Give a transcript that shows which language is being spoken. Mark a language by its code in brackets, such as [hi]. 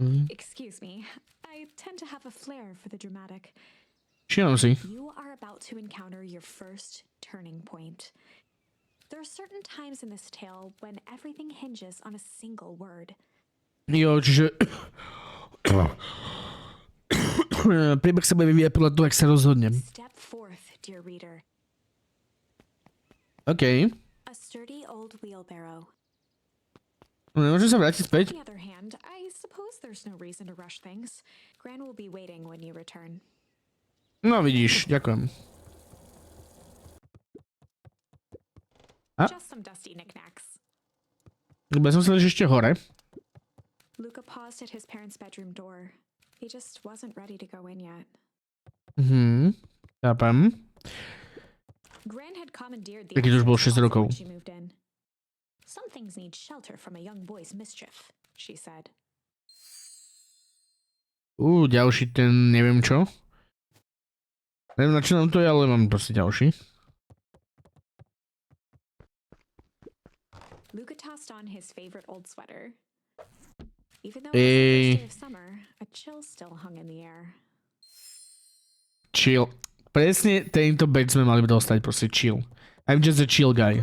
[en] Excuse me, I tend to have a flair for the dramatic. [sk] Všimám si. [en] You are about to encounter your first turning point. There are certain times in this tale when everything hinges on a single word. [sk] Jo, čiže... Príbeh sa bude vyvíjať podľa toho, ak sa rozhodnem. [en] Step forth, dear reader. OK. A sturdy old wheelbarrow. [sk] Nemôžem sa vrátiť späť? [en] On the other hand, I suppose there's no reason to rush things. Gran will be waiting when you return. [sk] No vidíš, ďakujem. [en] Just some dusty knickknacks. [sk] Ja som sa ešte hore. [en] Luca paused at his parents' bedroom door. He just wasn't ready to go in yet. [sk] Chápem. [en] Gran had commandeered the [sk] Keď už bol 6 rokov. [en] when she moved in. Some things need shelter from a young boy's mischief, she said. [sk] Ďalší ten neviem čo. Neviem na čo nám to je, ale mám proste ďalší. [en] Luca tossed on his favorite old sweater. Even though it was the first day of summer, a chill still hung in the air. [sk] Chill. Presne tento bed sme mali dostať, proste chill. [en] I'm just a chill guy.